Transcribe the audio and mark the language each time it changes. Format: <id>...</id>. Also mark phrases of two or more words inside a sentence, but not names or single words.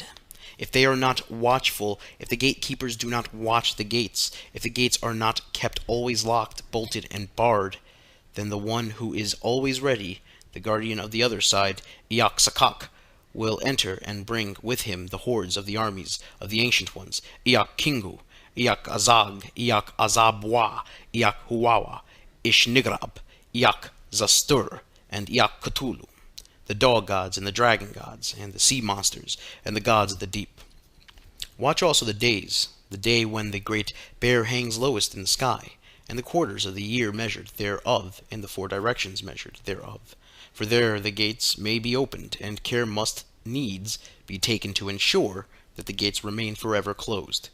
<en>If they are not watchful, if the gatekeepers do not watch the gates, if the gates are not kept always locked, bolted, and barred, then the one who is always ready, the guardian of the other side, Iak Sakak, will enter and bring with him the hordes of the armies of the Ancient Ones, Iak Kingu, Iak Azag, Iak Azabwa, Iak Huwawa, Ishnigrab, Iak Zastur, and Iak Cthulhu, the dog gods and the dragon gods, and the sea monsters, and the gods of the deep. Watch also the days, the day when the great bear hangs lowest in the sky, and the quarters of the year measured thereof, and the 4 directions measured thereof. For there the gates may be opened, and care must needs be taken to ensure that the gates remain forever closed.</en>